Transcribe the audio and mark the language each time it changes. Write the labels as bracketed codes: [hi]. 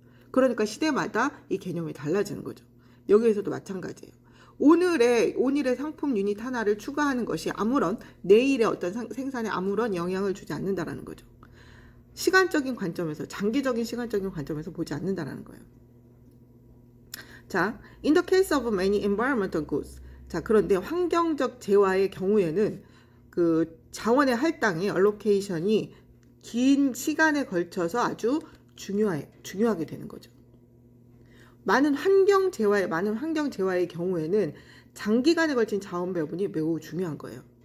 [ko] 그러니까 시대마다 이 개념이 달라지는 거죠. 여기에서도 마찬가지예요. 오늘의 상품 유닛 하나를 추가하는 것이 아무런 내일의 어떤 생산에 아무런 영향을 주지 않는다라는 거죠. 시간적인 관점에서, 장기적인 시간적인 관점에서 보지 않는다라는 거예요. [en] 자, in the case of many environmental goods. [ko] 자, 그런데 환경적 재화의 경우에는 그 자원의 할당이 allocation이 긴 시간에 걸쳐서 아주 중요하게 되는 거죠. 많은 환경 재화의 경우에는 장기간에 걸친 자원 배분이 매우 중요한 거예요.